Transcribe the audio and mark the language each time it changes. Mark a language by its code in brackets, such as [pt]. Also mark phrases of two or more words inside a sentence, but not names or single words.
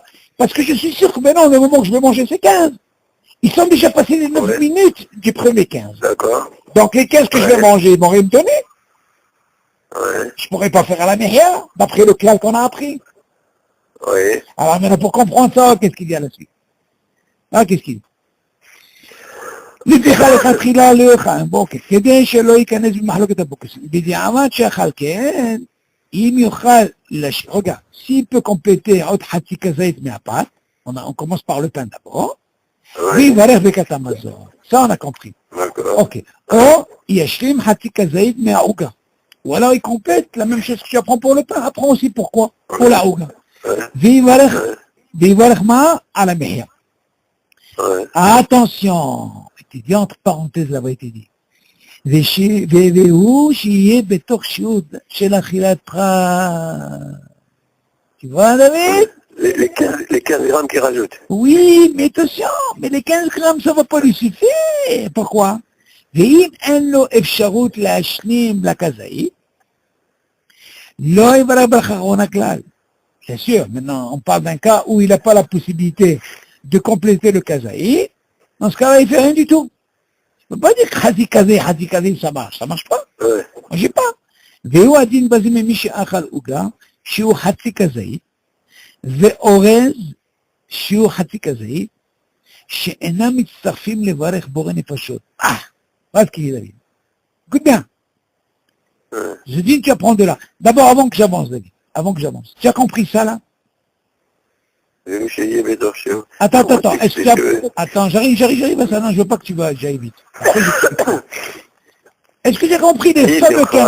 [fr] Parce que je suis sûr que maintenant, au moment que je vais manger ces 15, ils sont déjà passés les 9 Oui. minutes du premier 15. D'accord. Donc les 15 que je vais Ouais. manger, ils vont rien me donner. Oui. Je pourrais pas faire à la Mehia, d'après le clal qu'on a appris. Oui. Alors maintenant, pour comprendre ça, qu'est-ce qu'il y a là-dessus? Ah, qu'est-ce qu'il dit? [he] לפיכך לכתחילה לא יאכל, בוקר, כדי שלא ייכנס במחלוקת הבוקר. בדיעבד שאכל כן, אם יאכל, [fr] regarde, s'il peut compléter [he] עוד חצי כזית מהפת, [fr] on commence par le pain d'abord, Oui. [he] ויברך ברכת המזון. [fr] Ça on a compris. D'accord. Ok. [he] או ישלים חצי כזית מהעוגה. [fr] Ou alors il complète la même chose que tu apprends pour le pain, apprends aussi pourquoi, pour la עוגה. [he] ויברך מה? על המחיה. [fr] Oui. Attention, été dit entre parenthèses là-bas, été dit. [he] והוא שיהיה בתוך שיעור של אכילת פרט. [fr] Tu vois, David? Les 15 grammes qu'ils rajoutent. Oui, mais attention, mais les 15 grammes, ça va pas lui suffire. Pourquoi? [he] ואם אין לו אפשרות להשלים לכזאית, לא יברך ברכה אחרונה כלל. [fr] Bien sûr, maintenant, on parle d'un cas où il n'a pas la possibilité de compléter le kazaï. Dans ce cas-là, il ne fait rien du tout. Je ne peux pas dire que Hadi Kazi, ça marche pas. Oui. Moi, j'ai pas. [he] והוא הדין בזה ממי שאכל עוגה, שהוא חצי כזית, ואורז, שהוא חצי כזית, שאינם מצטרפים לברך בורא נפשות. [fr] Pas ce qu'il est, David. Écoute bien. Je dis que tu apprends de là. D'abord, avant que j'avance, David. Avant que j'avance. Tu as compris ça, là? Attends, est-ce que tu as... Attends, j'arrive à ça. Non, je veux pas que tu vas, j'aille vite. Après, est-ce que tu as compris les fameux 15...